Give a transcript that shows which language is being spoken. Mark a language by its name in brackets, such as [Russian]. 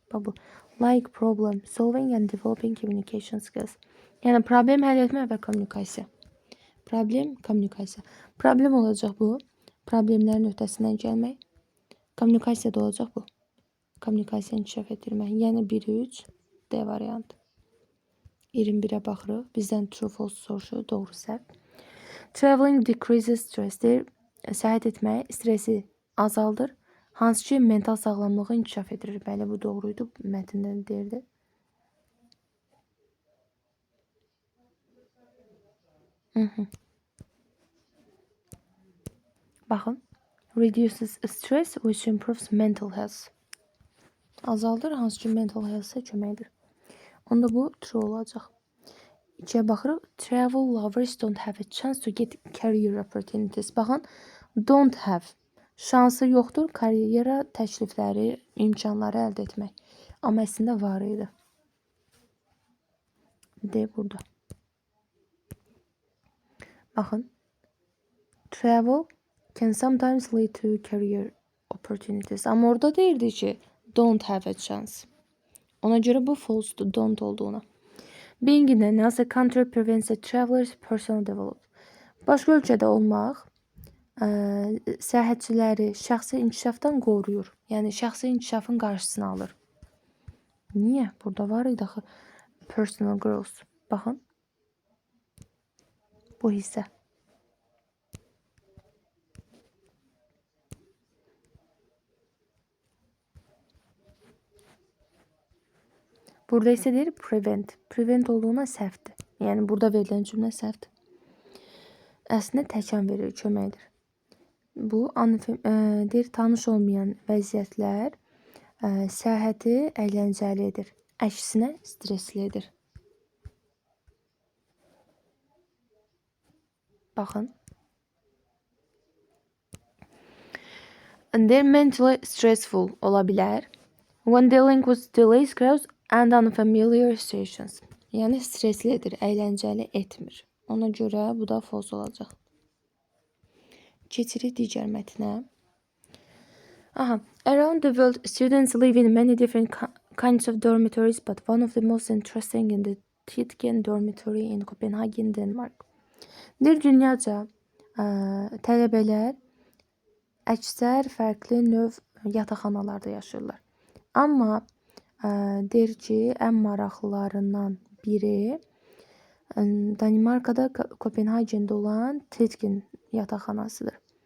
[English] Bu, like problem solving and developing communication skills. [Azerbaijani] Yəni, problem həll etmə və kommunikasiya. Problem, kommunikasiya. Problem olacaq bu. Problemlərin öhdəsindən gəlmək. Kommunikasiya da olacaq bu. Kommunikasiya inkişaf etdirmək. Yəni, 1-3, D variantı. 21-ə baxırıq. Bizdən true, false soruşur. Doğru, səhv. [English] Traveling decreases stress [Azerbaijani] deyir. Səyahət etmək stresi azaldır. Hansı ki, mental sağlamlığı inkişaf etdirir. Bəli, bu doğruydu. Mətndən deyirdi. Baxın. [English] Reduces stress which improves mental health. [Azerbaijani] Azaldır, hansı ki, mental health-ə köməkdir. Onda bu true olacaq. 2-yə baxırıq. [English] Travel lovers don't have a chance to get career opportunities. [Azerbaijani] Baxın, don't have. Şansı yoxdur, karyera təklifləri, imkanları əldə etmək. Amma əslində var idi. D burada. Baxın. [English] Travel can sometimes lead to career opportunities. [Azerbaijani] Amma orada deyirdi ki, [English] don't have a chance. [Azerbaijani] Ona görə bu false-dur, don't olduğuna. [English] Being in another country prevents a traveler's personal development. [Azerbaijani] Başqa ölkədə olmaq səyahətçiləri şəxsi inkişafdan qoruyur. Yəni, şəxsi inkişafın qarşısını alır. Niyə? Burada var idi axı [English] personal growth. [Azerbaijani] Baxın. Bu hissə. Burada isə deyir prevent. Prevent olduğuna səhvdir. Yəni, burada verilən cümlə səhvdir. Əslində təkan verir, köməkdir. Bu, deyir, tanış olmayan vəziyyətlər səyahəti əyləncəli edir. Əksinə stresli edir. Baxın. [English] They're mentally stressful [Azerbaijani] ola bilər. [English] When dealing with delays, crowds and unfamiliar situations. [Azerbaijani] Yəni streslidir, əyləncəli etmir. Ona görə bu da false olacaq. Keçirik digər mətnə. [English] Around the world, students live in many different kinds of dormitories, but one of the most interesting in the Tietgen Dormitory in Copenhagen, Denmark. [Azerbaijani] Dünyaca tələbələr əksər fərqli növ yataqxanalarda yaşayırlar. Amma deyir ki, ən maraqlılarından biri Danimarkada Kopenhagen'de olan Tietgen yataqxanasıdır.